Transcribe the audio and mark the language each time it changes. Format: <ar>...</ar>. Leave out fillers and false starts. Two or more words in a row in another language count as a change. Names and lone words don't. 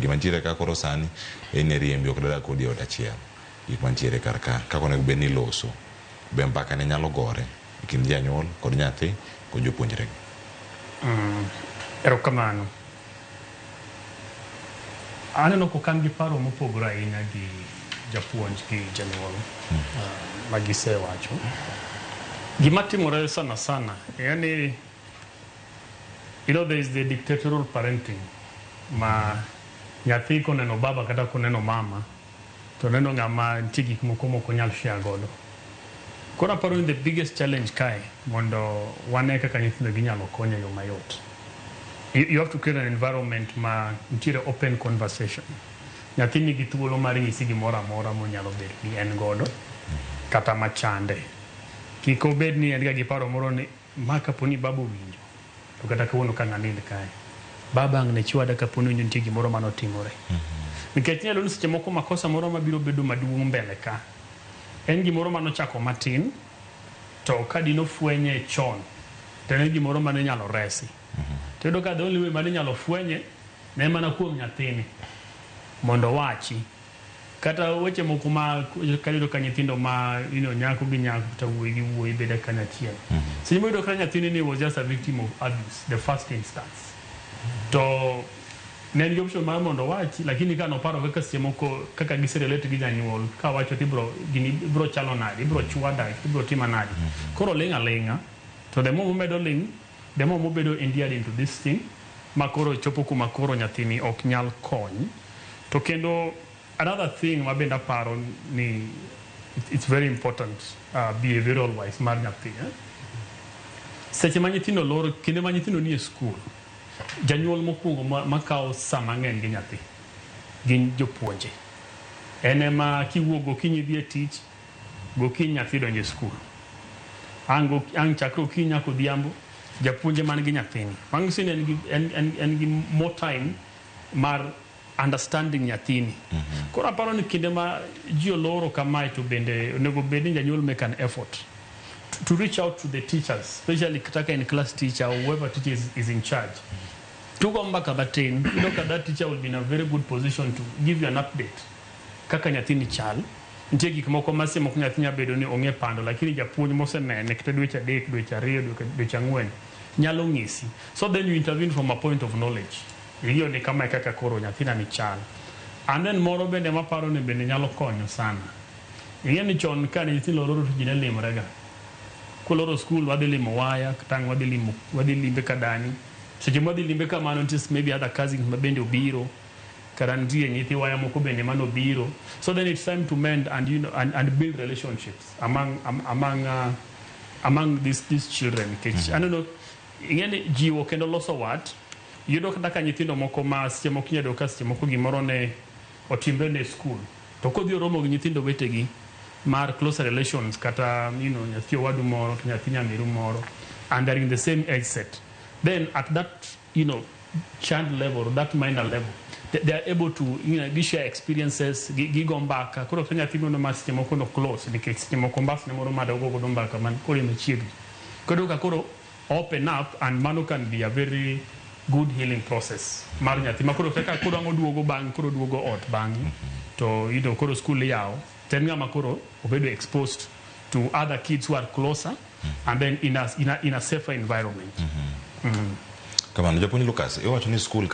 <luo>Gima ntiere ka koro sani en riembi ok dada kodi od achiel gik mantiere kar ka kako onego bed ni loso be mpaka ne nyalo gore e kind janyuol kod nyathi kod jopuonjre. Erokamano. Aneno kokan gi paro mopogore ahinya gi japuonj gi janyuol magisewacho. Gima timore sana yani</luo> <en>there is the dictatorial parenting</en> <luo>ma nyathi koneno baba kata koneno mama to neno ng'ama nitie gik moko nyal share godo. Koro aparo ni</luo> <en>the biggest challenge</en> <luo>kae mondo wane kaka nyithindo ginyalo konyo yo mayot.</luo> <en>You have to create an environment</en> <luo>ma nitiere</luo> <en>open conversation.</en> <luo>Nyathi nigi thuolo mar nyisi gimoro amora monyalo bet ni en godo kata machande. Kik obed ni en gi paro moro ni ma kaponi baba winjo to kata kawuono ka ng'anind kae baba ang' ne chwada kaponi winjo nitie gimoro manotimore. Nikech nyalo ni seche moko makosa moro mabiro bedo maduong' mbele ka en gimoro manochako matin to ka dino fwenye chon to en gimoro mane nyalo resi. To do ka</luo> <en>the only way</en> <luo>mane nyalo fwenye ne mana kuom nyathini mondo wachi kata weche moko ma kalido ka nyithindo ma nyako gi nyako kata wuoyi gi wuoyi bede kanyachiel. Seche moyudo ka nyathini ni</luo> <en>was just a victim of abuse the first instance</en> <luo>to ne en option mar mondo wachi, lakini ka noparo kaka seche moko kaka giserelate gi janyuol ka wacho ibro chalo nade, ibro chwada, ibro tima nade. Koro ling'a</luo> <en>to the more</en> <luo>momedo ling</luo> <en>the more</en> <luo>mobedo</luo> <en>endeared into this thing</en> <luo>makoro chopo kuma koro nyathini ok nyal kony. To kendo</luo> <en>another thing</en> <luo>mabende aparo ni</luo> <en>it's very important behavioral wise</en> <luo>mar nyathi. Seche ma nyithindo loro kinde ma nyithindo nie school janyuol mokwongo makawo sama ng'eny gi nyathi gin jopuonje. En ma kiwuok gokinyi dhi e tich gokinyi nyathi donjo e school ang' chakre okinyi nyaka odhiambo japuonje man gi nyathini. Manyiso ni en gi</luo> <en>more time</en> <luo>mar understanding nyathini. Koro aparo ni kinde ma ji oloro kamae to bende onego bed ni janyuol</luo> <en>make an effort to reach out to the teachers, especially</en> <luo>kata</luo> <en>in class teacher or whoever teacher is in charge. To go back at that teacher will be in a very good position to give you an update.</en> <luo>Kaka nyathini chal. Nitie gik moko mase moko nyathi nyabedo ni ong'e pando, lakini japuonj mosenene kata dweche 3, dweche 2, dweche 4 nyalo ng'isi.</luo> <en>So then you intervene from a point of knowledge.</en> <luo>Hiyo ni kama kaka koro nyathina ni chal.</luo> <en>And then</en> <luo>moro bende maparo ni bende nyalo konyo sana. Ing'e ni chon ka nyithindo loro to ji ne limrega. Kuloro school wadhi limo waya kata wadhi limbe kadani. Seche wadhi limbe kamano nitie</luo> <en>maybe other cousins</en> <luo>mabende obiro. Karantie nyithi waya moko bende mano biro.</luo> <en>So then it's time to mend and and build relationships among these children. I don't know,</en> <luo>ingene jiwo kendo loso wat yudo kaka nyithindo moko ma seche moko nyado ka seche moko gimoro ne otimbe ne school to kodhi oromo gi nyithindo wetegi mar</luo> <en>closer relations</en> <luo>kata nyathi owadu moro to nyathi nyamiru moro</luo> <en>and they're in the same age set, then at that child level or that minor level they are able to share experiences</en> <luo>gigo mbaka. Koro kanya timo no mas timo kono close nikech timo kombas ne moro mada go mbaka man koro mechiegi koro</luo> <en>open up and</en> <luo>mano</luo> <en>can be a very good healing process</en> <luo>mar nyathi makoro kaka koro duogo bang koro duogo ot bang to koro school yawo ten ngama koro obedo</luo> <en>exposed to other kids who are closer and then in a safer environment.</en> <luo>Kamano japuonj Lucas iwacho ni school</luo>